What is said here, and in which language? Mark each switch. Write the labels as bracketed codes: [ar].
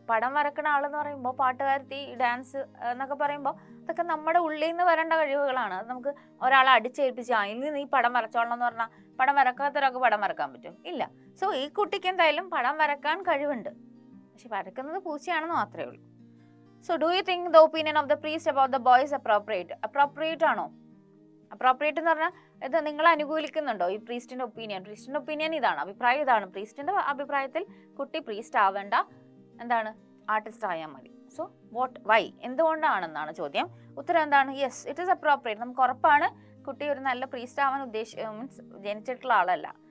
[ml] പടം വരക്കണ ആളെന്ന് പറയുമ്പോൾ, പാട്ടുകാരത്തി, ഡാൻസ് എന്നൊക്കെ പറയുമ്പോൾ അതൊക്കെ നമ്മുടെ ഉള്ളിൽ നിന്ന് വരേണ്ട കഴിവുകളാണ്. അത് നമുക്ക് ഒരാളെ അടിച്ചേൽപ്പിച്ച് അതിൽ നീ പടം വരച്ചോളണം എന്ന് പറഞ്ഞാൽ പടം വരക്കാത്തൊരാൾക്ക് പടം വരക്കാൻ പറ്റും? ഇല്ല. സോ ഈ കുട്ടിക്ക് എന്തായാലും പടം വരക്കാൻ കഴിവുണ്ട്, പക്ഷെ വരക്കുന്നത് പൂച്ചയാണെന്ന് മാത്രമേ ഉള്ളൂ. [en] So do you think the opinion of the priest about the boy is appropriate? [ml] Appropriate ആണോ? അപ്രോപ്രിയേറ്റ് എന്ന് പറഞ്ഞാൽ ഇത് നിങ്ങൾ അനുകൂലിക്കുന്നുണ്ടോ ഈ പ്രീസ്റ്റിന്റെ ഒപ്പീനിയൻ? പ്രീസ്റ്റിന്റെ ഒപ്പീനിയൻ ഇതാണ്, അഭിപ്രായം ഇതാണ്. പ്രീസ്റ്റിന്റെ അഭിപ്രായത്തിൽ കുട്ടി പ്രീസ്റ്റ് ആവേണ്ട, എന്താണ്, ആർട്ടിസ്റ്റ് ആയാൽ മതി. സോ വൈ, എന്തുകൊണ്ടാണെന്നാണ് ചോദ്യം. ഉത്തരം എന്താണ്? [en] Yes, it is appropriate. [ml] നമുക്ക് ഉറപ്പാണ് കുട്ടി ഒരു നല്ല പ്രീസ്റ്റ് ആവാൻ മീൻസ് ജനിച്ചിട്ടുള്ള ആളല്ല.